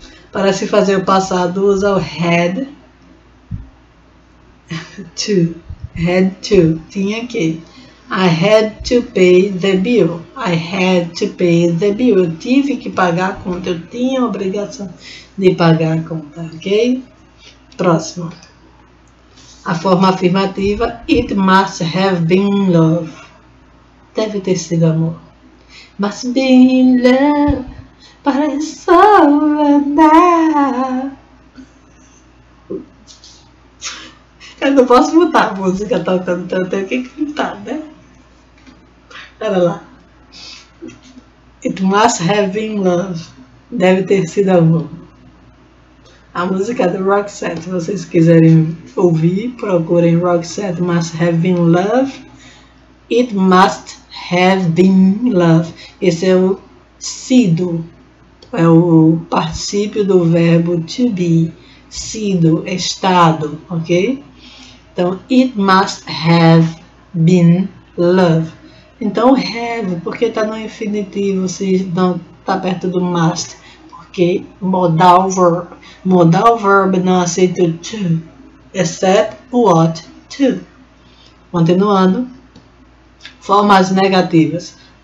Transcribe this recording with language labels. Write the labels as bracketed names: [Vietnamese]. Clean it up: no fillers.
[Portuguese] Para se fazer o passado, usa o had to. [English] Had to, [Portuguese] tinha que. [English] I had to pay the bill. I had to pay the bill. [Portuguese] Eu tive que pagar a conta. Eu tinha a obrigação de pagar a conta, ok? Próximo. A forma afirmativa: [English] it must have been love. [Portuguese] Deve ter sido amor. [English] Must be love, but it's over now. [Portuguese] Eu não posso botar a música tocando, então eu tenho que cantar, né? Olha lá. [English] It must have been love. [Portuguese] Deve ter sido amor. [English] A música do Roxette, se vocês quiserem ouvir, procurem Roxette Must Have Been Love. It must have been love. [Portuguese] Esse é o sido. É o particípio do verbo to be. Sido, estado, ok? [English] Então, it must have been love. [Portuguese] Então, have, porque está no infinitivo, se não está perto do must, porque modal verb. Modal verb não aceita o to, [English] except what? [Portuguese] To. Continuando. Formas negativas.